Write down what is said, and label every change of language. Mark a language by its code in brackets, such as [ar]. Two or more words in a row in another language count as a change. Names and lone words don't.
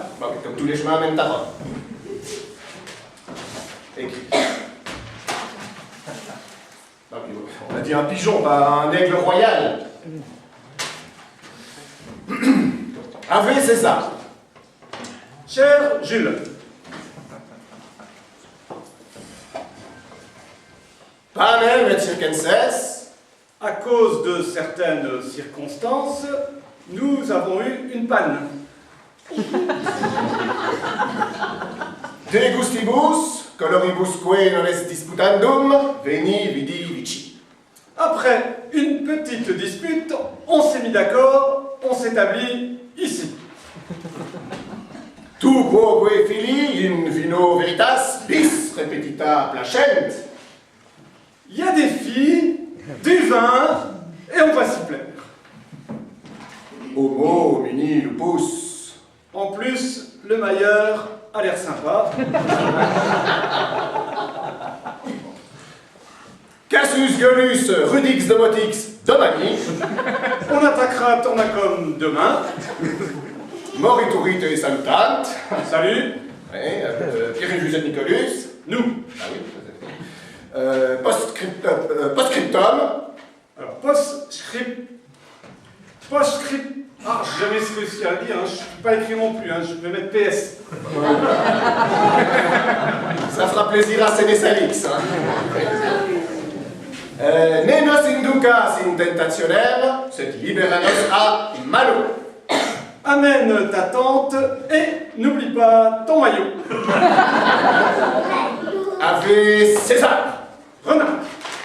[fr] Bah, oui, comme tous les chemins mènent à Rome. Écrit. Ah oui, on a dit un pigeon, pas un aigle royal. [la] Ave César. [fr] Cher Jules, [la] Panem et circenses. [fr] à cause de certaines circonstances, nous avons eu une panne. [la] De gustibus, coloribusque non est disputandum, veni vidi vici. [fr] Après une petite dispute, on s'est mis d'accord, on s'établit ici. [la] Tu quoque fili in vino veritas, bis repetita placent. [fr] Il y a des filles, du vin, et on va s'y plaire. [la] Homo muni lupus. [fr] En plus, le mailleur a l'air sympa. Cassius Gallus Rudix Domotix Domani. On attaquera Tornacum demain. [la] Moriturit et salutant. [fr] Salut. Ouais, Pierrivus et Nicolus. Nous. Ah oui. Postscriptum. Alors, postscript. Ah, j'ai jamais réussi à le dire, hein. Je ne peux pas écrire non plus, hein. Je vais mettre PS. Ça fera plaisir à Sénésalix. Hein. [la] Ne nos inducas in tentationem, sed libera nos a malo. [fr] Amène ta tante et n'oublie pas ton maillot. [la] Ave César.